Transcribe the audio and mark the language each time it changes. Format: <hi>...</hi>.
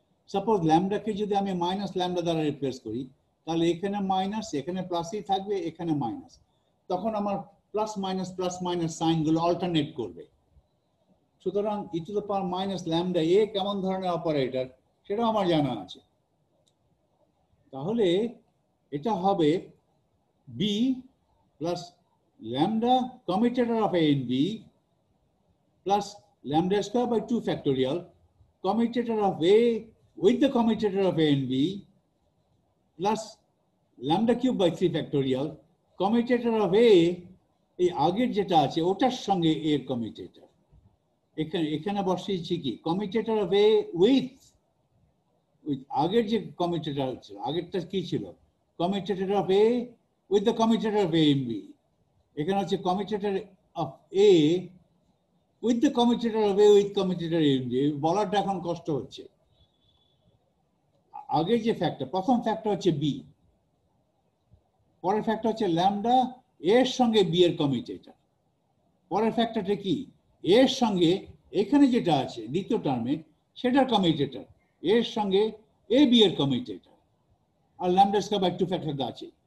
<bn>Suppose ল্যামডাকে যদি আমি minus lambda দ্বারা রিপ্লেস করি, তাহলে এখানে মাইনাস, এখানে প্লাসই থাকবে, এখানে মাইনাস, তখন আমার প্লাস মাইনাস সাইন গুলো অল্টারনেট করবে। সুতরাং ই to the power minus lambda এ কেমন ধরনের অপারেটর সেটা আমার জানা আছে। তাহলে এটা হবে</bn> <en>b plus lambda commutator of a and b plus lambda square by 2 factorial commutator of a with the commutator of a and b plus lambda cube by 3 factorial commutator of a</en> <bn>এই আগের যেটা আছে ওটার সঙ্গে a এর</bn> <en>commutator।</en> <bn>এখানে বসিয়েছি কি</bn> <en>commutator of a with</en> <bn>আগের যে</bn> <en>commutator</en> <bn>ছিল, আগেরটা কি ছিল,</bn> <en>commutator of a with the commutator of a and b।</en> <bn>এখানে হচ্ছে</bn> <en>commutator of a with the commutator of a with commutator a and b।</en> <bn>বলাটা এখন কষ্ট হচ্ছে। আগে যে ফ্যাক্টর, প্রথম ফ্যাক্টর হচ্ছে b, পরের ফ্যাক্টর হচ্ছে ল্যামডা এর সঙ্গে b এর কমিউটেটর। পরের ফ্যাক্টরটা কি, এর সঙ্গে এখানে যেটা আছে দ্বিতীয় টার্মে সেটার কমিউটেটর, এর সঙ্গে এ বি এর commutator, আর lambda square by 2 factor আছে।</bn>